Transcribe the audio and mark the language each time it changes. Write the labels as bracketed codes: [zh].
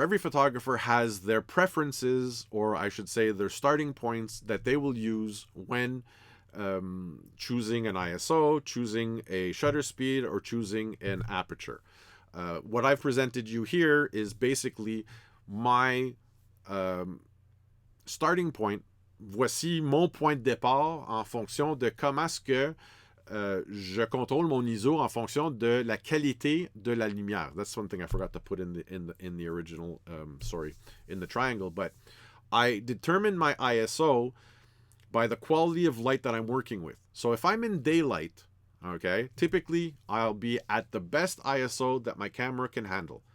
[en] Every photographer has their preferences, or I should say their starting points that they will use when choosing an ISO, choosing a shutter speed, or choosing an aperture. What I've presented you here is basically my starting point. [fr] Voici mon point de départ en fonction de comment est-ce que je contrôle mon ISO en fonction de la qualité de la lumière. [en] That's one thing I forgot to put in the original, in the triangle. But I determine my ISO by the quality of light that I'm working with. So if I'm in daylight, okay, typically I'll be at the best ISO that my camera can handle.